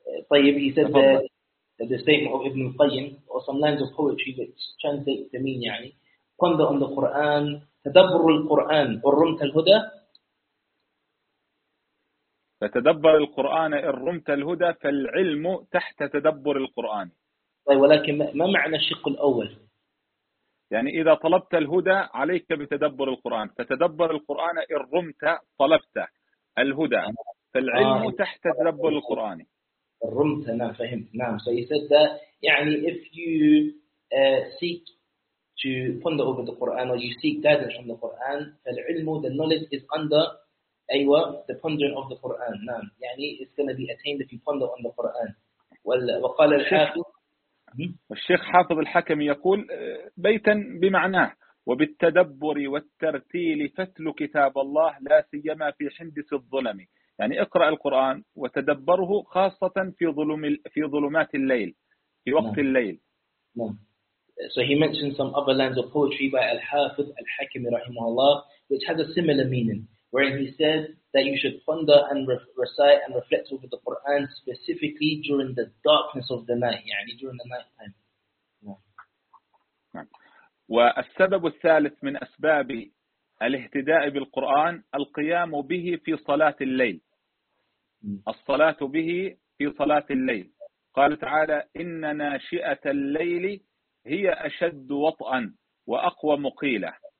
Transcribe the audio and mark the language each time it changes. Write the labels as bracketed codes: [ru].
[en] طيب he said the statement of Ibn al-Qayyim or some lines of poetry which translate to mean يعني ponder on the Quran, [ar] تدبر القرآن إن رمت الهدى. فتدبر القرآن إن رمت الهدى فالعلم تحت تدبر القرآن. طيب ولكن ما معنى الشق الأول؟ يعني إذا طلبت الهدى عليك بتدبر القرآن. فتدبر القرآن إن رمت طلبت الهدى فالعلم تحت تدبر القرآن. رمت نعم فهمت نعم. [en] So he said that يعني if you seek to ponder over the Quran or you seek guidance from the Quran, فالعلم, the knowledge is under أيوة the pondering of the Quran. نعم يعني it's gonna be attained if you ponder on the Quran. [ar] وقال الشيخ حافظ الحكم يقول بيتا بمعناه وبالتدبر والترتيل فتل كتاب الله لا سيما في حندس الظلم, يعني اقرأ القرآن وتدبره خاصة في ظلم في ظلمات الليل في وقت الليل. [en] So he mentioned some other lines of poetry by Al-Hafidh Al-Hakim رحمه الله which has a similar meaning. where he says that you should ponder and recite and reflect over the Quran specifically during the darkness of the night, يعني during the night time. [ar] والسبب الثالث من أسباب الاهتداء بالقرآن القيام به في صلاة الليل. الصلاة به في صلاة الليل. قال تعالى إن ناشئة الليل هي أشد وطئا وأقوى مقيلة.